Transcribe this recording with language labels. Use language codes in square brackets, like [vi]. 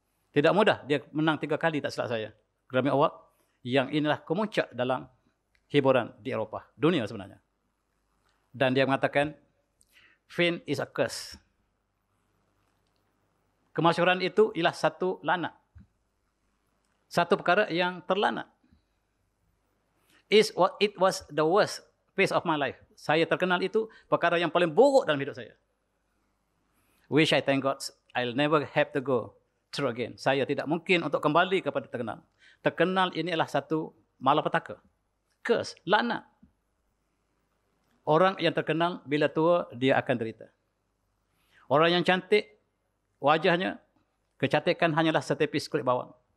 [ms] Tidak mudah, dia menang 3 kali tak silap saya. Grammy Award, yang inilah kemuncak dalam hiburan di Eropah. Dunia sebenarnya. Dan dia mengatakan, [en] fame is a curse. [ms] Kemasyhuran itu ialah satu laknat. Satu perkara yang terlaknat. [en] It was the worst phase of my life. [ms] Saya terkenal itu perkara yang paling buruk dalam hidup saya. [en] Wish I thank God, I'll never have to go through again. [ms] Saya tidak mungkin untuk kembali kepada terkenal. Terkenal ini adalah satu malapetaka. Curse, laknat. Orang yang terkenal bila tua, dia akan derita. Orang yang cantik, wajahnya, kecantikan hanyalah setepis kulit bawang.